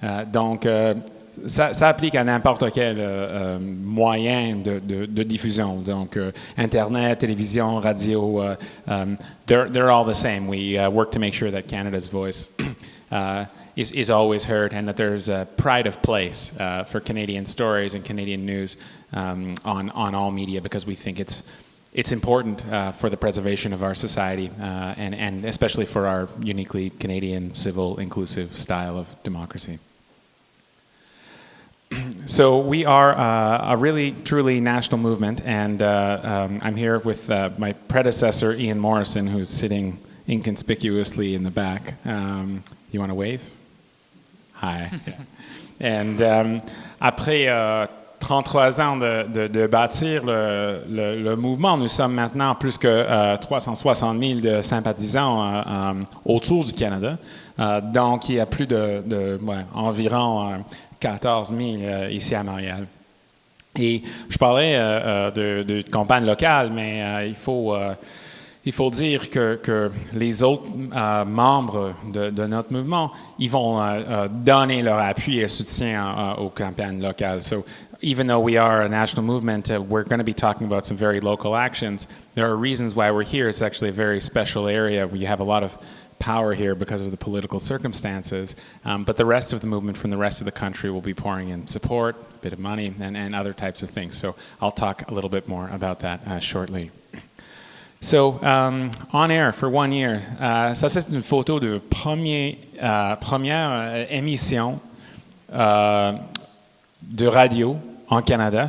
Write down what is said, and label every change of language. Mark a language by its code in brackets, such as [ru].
[fr] Donc, ça applique à n'importe quel moyen de diffusion. Donc, Internet, télévision, radio, [en] they're all the same. We work to make sure that Canada's voice is always heard and that there's a pride of place for Canadian stories and Canadian news on all media because we think it's important for the preservation of our society and especially for our uniquely Canadian, civil, inclusive style of democracy. So we are a really, truly national movement, and I'm here with my predecessor, Ian Morrison, who's sitting inconspicuously in the back. You want to wave? Hi. Yeah. [fr] And après 33 ans de bâtir le mouvement, nous sommes maintenant plus que 360 000 de sympathisants autour du Canada. Donc, il y a plus environ 14 000 ici à Montréal. Et je parlais de campagne locale, mais il faut dire que les autres membres de notre mouvement, ils vont donner leur appui et soutien aux campagnes locales. [en] So even though we are a national movement, we're going to be talking about some very local actions. There are reasons why we're here. It's actually a very special area where you have a lot of power here because of the political circumstances, but the rest of the movement from the rest of the country will be pouring in support, a bit of money, and other types of things. So I'll talk a little bit more about that shortly. So, on air for 1 year, [fr] ça c'est une photo de première émission de radio en Canada.